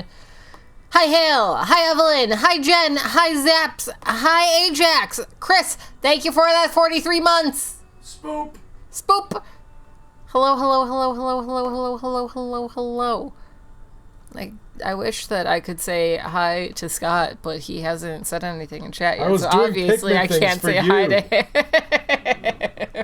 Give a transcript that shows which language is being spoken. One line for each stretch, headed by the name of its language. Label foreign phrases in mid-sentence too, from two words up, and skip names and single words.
English: Hi, Hale. Hi, Evelyn. Hi, Jen. Hi, Zaps. Hi, Ajax. Chris, thank you for that 43 months. Spoop. Spoop. Hello, hello, hello, hello, hello, hello, hello, hello, hello. I wish that I could say hi to Scott, but he hasn't said anything in chat yet, so obviously I can't say hi to him.